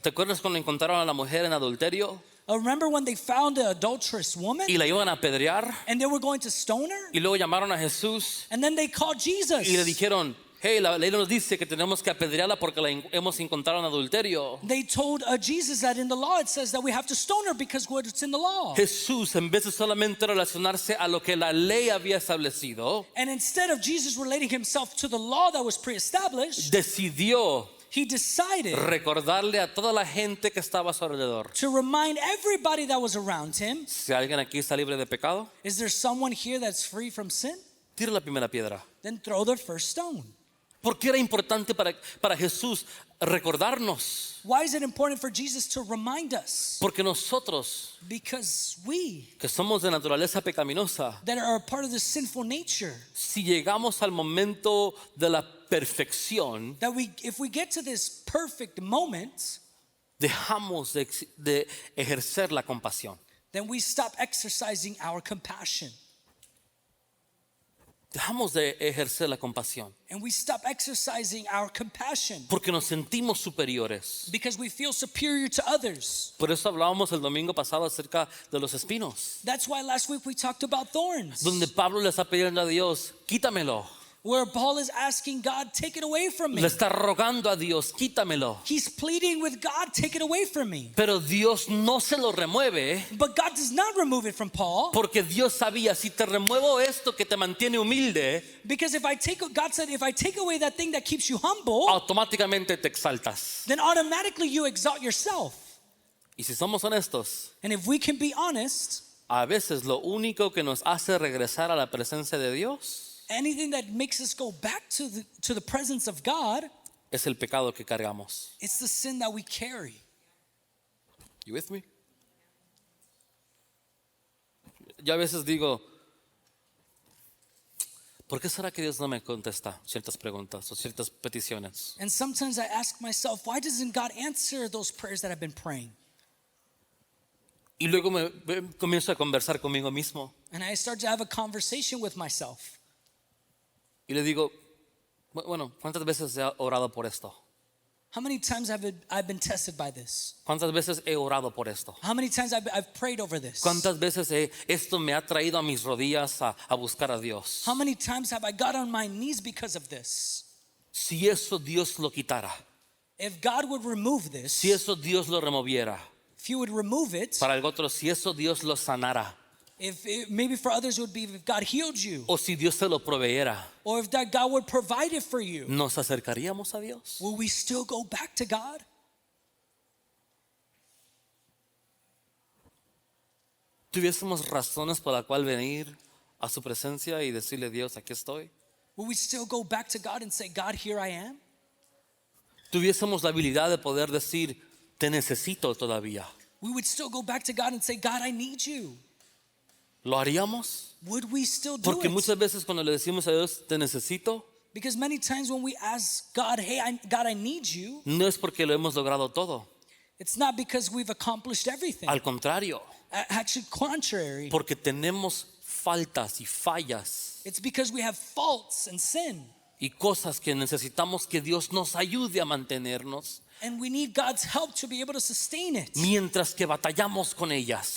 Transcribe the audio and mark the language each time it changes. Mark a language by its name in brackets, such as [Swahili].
[Spanish] ¿Te acuerdas cuando encontraron a la mujer en adulterio [English] Remember when they found an adulterous woman [Spanish] y la iban a apedrear [English] and they were going to stone her? [Spanish] y luego llamaron a Jesús [English] And then they called Jesus. [Spanish] y le dijeron, hey, la ley nos dice que tenemos que apedrearla porque la hemos encontrado en adulterio? [English] They told Jesus that in the law it says that we have to stone her because it's in the law. [Spanish] Jesús, en vez de solamente relacionarse a lo que la ley había establecido, [English] And instead of Jesus relating himself to the law that was pre-established, [Spanish] decidió [English] he decided [Spanish] recordarle a toda la gente que estaba a su alrededor. [English] to remind everybody that was around him, [Spanish] Si alguien aquí está libre de pecado, [English] is there someone here that's free from sin? [Spanish] tira la primera piedra. [English] Then throw the first stone. [Spanish] ¿Por qué era importante para Jesús recordarnos? [English] Why is it important for Jesus to remind us? [Spanish] Porque nosotros, [English] Because we [Spanish] que somos de naturaleza pecaminosa, [English] that are a part of the sinful nature, [Spanish] si llegamos al momento de la perfección, [English] that if we get to this perfect moment, [Spanish] dejamos de ejercer la compasión. [English] then we stop exercising our compassion. [Spanish] Dejamos de ejercer la compasión [English] And we stop exercising our compassion [Spanish] porque nos sentimos superiores. [English] because we feel superior to others. [Spanish] Por eso hablábamos el domingo pasado acerca de los espinos, [English] That's why last week we talked about thorns, [Spanish] donde Pablo le está pidiendo a Dios, quítamelo. [English] where Paul is asking God, take it away from me. [Spanish] Le está rogando a Dios, quítamelo. [English] He's pleading with God, take it away from me. [Spanish] Pero Dios no se lo remueve [English] But God does not remove it from Paul, [Spanish] porque Dios sabía, si te remuevo esto que te mantiene humilde, [English] because God said, if I take away that thing that keeps you humble, [Spanish] automáticamente te exaltas. [English] then automatically you exalt yourself. [Spanish] Y si somos honestos, [English] And if we can be honest, [Spanish] a veces lo único que nos hace regresar a la presencia de Dios [English] anything that makes us go back to the presence of God, es el pecado que cargamos. it's the sin that we carry. You with me? [Spanish] Yo a veces digo, ¿por qué será que Dios no me contesta ciertas preguntas o ciertas peticiones? [English] And sometimes I ask myself, why doesn't God answer those prayers that I've been praying? [Spanish] Y luego comienzo a conversar conmigo mismo [English] And I start to have a conversation with myself. [Spanish] y le digo, bueno, ¿cuántas veces he orado por esto? [English] How many times have I been tested by this? [Spanish] ¿Cuántas veces he orado por esto? [English] How many times I've prayed over this? [Spanish] ¿Cuántas veces esto me ha traído a mis rodillas a buscar a Dios? [English] How many times have I got on my knees because of this? [Spanish] Si eso Dios lo quitara, [English] If God would remove this, [Spanish] si eso Dios lo removiera, [English] if you would remove it, [Spanish] para el otro, si eso Dios lo sanara, [English] maybe for others it would be if God healed you, [Spanish] o si Dios se lo proveyera, [English] or if that God would provide it for you, [Spanish] ¿nos acercaríamos a Dios? [English] will we still go back to God? [Spanish] Tuviésemos razones por la cual venir a su presencia y decirle, Dios, aquí estoy? [English] Will we still go back to God and say, God, here I am? [Spanish] Tuviésemos la habilidad de poder decir, te necesito todavía. [English] We would still go back to God and say, God, I need you. [Spanish] ¿Lo haríamos? [English] Would we still do [Spanish] Porque [English] it? [Spanish] muchas veces cuando le decimos a Dios, te necesito, [English] Because many times when we ask God, hey, God, I need you, [Spanish] no es porque lo hemos logrado todo. [English] it's not because we've accomplished everything. [Spanish] Al contrario, [English] Actually, contrary. [Spanish] porque tenemos faltas y fallas [English] It's because we have faults and sin. [Spanish] y cosas que necesitamos que Dios nos ayude a mantenernos [English] And we need God's help to be able to sustain it [Spanish] mientras que batallamos con ellas,